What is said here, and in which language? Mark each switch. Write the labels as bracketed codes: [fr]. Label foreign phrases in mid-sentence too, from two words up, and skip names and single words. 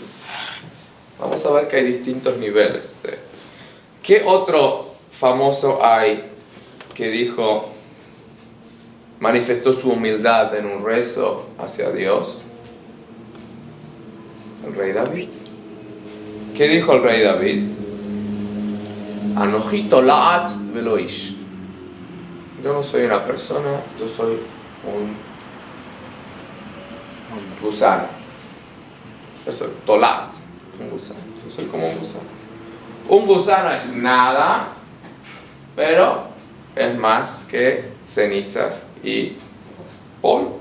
[es] Vamos a ver que hay distintos niveles. ¿Qué otro famoso hay que dijo, manifestó su humildad en un rezo hacia Dios? El rey David. ¿Qué dijo el rey David? [he] ואנכי תולעת ולא איש. [es] Yo no soy una persona, yo soy un gusano. Yo soy tolaat, un gusano. Yo soy como un gusano. Un gusano es nada, pero es más que cenizas y polvo.